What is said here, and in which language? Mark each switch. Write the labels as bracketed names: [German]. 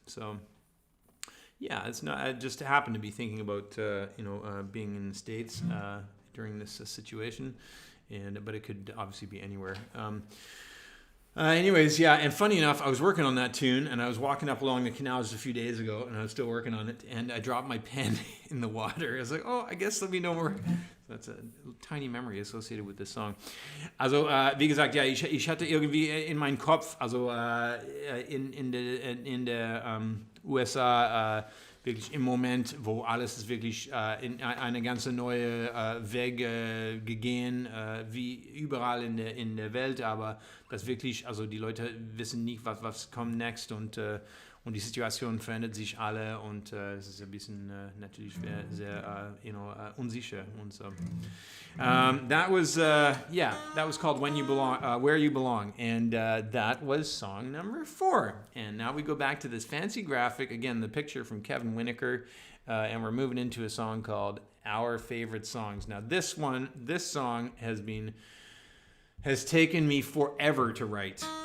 [English] So yeah, it's not, I just happened to be thinking about, being in the States during this situation, but it could obviously be anywhere. Anyways, yeah, and funny enough, I was working on that tune, and I was walking up along the canal just a few days ago, and I was still working on it, and I dropped my pen in the water. I was like, oh, I guess there'll be no more. That's a tiny memory associated with this song. [German] Also, wie gesagt, ja, ich hatte irgendwie in meinem Kopf, also in der USA wirklich im Moment, wo alles ist wirklich in eine ganze neue Weg gegangen, wie überall in der Welt, aber das wirklich, also die Leute wissen nicht, was kommt next und die Situation verändert sich alle und es ist ein bisschen natürlich sehr unsicher und so. [English] That was called When You Belong, Where You Belong, and that was song number 4. And now we go back to this fancy graphic, again, the picture from Kevin Winokur, and we're moving into a song called Our Favorite Songs. Now this song has taken me forever to write.